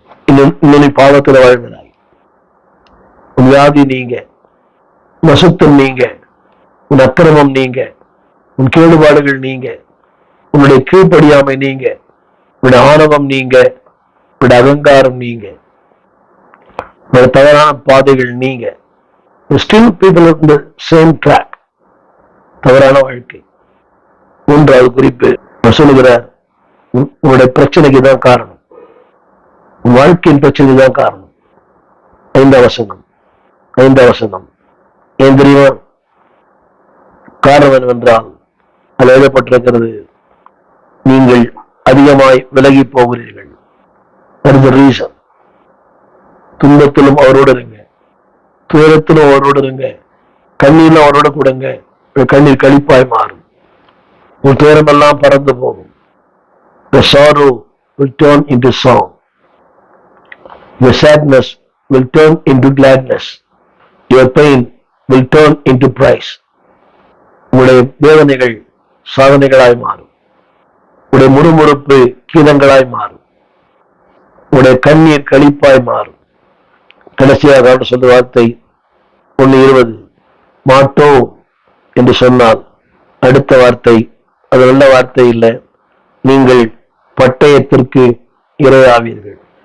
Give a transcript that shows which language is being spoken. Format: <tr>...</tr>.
<ta>இன்னொரு பாவத்தில் வாழ்கிறாய், உன் வியாதி நீங்க, உன் அசுத்தம் நீங்க, உன் அக்கிரமம் நீங்க, உன் கேடுபாடுகள் நீங்க, உன்னுடைய கீழ்ப்படியாமை நீங்க, உன்னுடைய ஆணவம் நீங்க, உன்னுடைய அகங்காரம் நீங்க, உன்னுடைய தவறான பாதைகள் நீங்க.</ta> <en>Still people on the same track.</en> <ta>தவறான வாழ்க்கை. 3வது குறிப்பு சொல்லுகிறார், உன்னுடைய பிரச்சனைக்கு தான் காரணம், உன் வாழ்க்கையின் பிரச்சனைக்கு தான் காரணம். 5ஆம் வசனம். ஏன் தெரியுமா? காரணம் என்னவென்றால், அது எழுதப்பட்டிருக்கிறது, நீங்கள் அதிகமாய் விலகி போகிறீர்கள்.</ta> <en>That is the reason.</en> <ta>துன்பத்திலும் அவரோடு இருங்க, துயரத்திலும் அவரோடு இருங்க, கண்ணீரிலும் அவரோட கூடங்க. கண்ணீர் கழிப்பாய் மாறும், உன் துயரம் எல்லாம் பறந்து போகும்.</ta> <en>The sorrow will turn into song. Your sadness will turn into gladness. Your pain will turn into praise.</en> <ta>உங்களுடைய வேதனைகள் சாதனைகளாய் மாறும். உங்களுடைய முறுமுறுப்பு கீதங்களாய் மாறும். உங்களுடைய கண்ணீர் கழிப்பாய் மாறும். கடைசியாக அவர் சொல்ற வார்த்தை 1:20, மாட்டோம் என்று சொன்னால் அடுத்த வார்த்தை, அது நல்ல வார்த்தை இல்லை, நீங்கள் பட்டயத்திற்கு இரையாவீர்கள்.</ta>